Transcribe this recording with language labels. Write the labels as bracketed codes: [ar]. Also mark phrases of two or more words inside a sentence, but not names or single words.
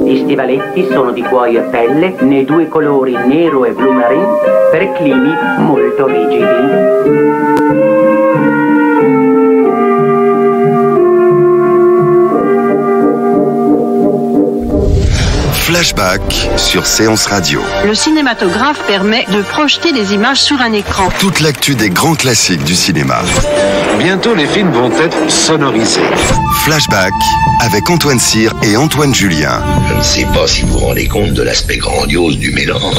[it] Gli stivaletti sono di cuoio e pelle nei 2 colori nero e blu marine per climi molto rigidi. [fr] Flashback sur Séance Radio. Le cinématographe permet de projeter des images sur un écran. Toute l'actu des grands classiques du cinéma. Bientôt, les films vont être sonorisés. Flashback avec Antoine Cyr et Antoine Julien. Je ne sais pas si vous vous rendez compte de l'aspect grandiose du mélange.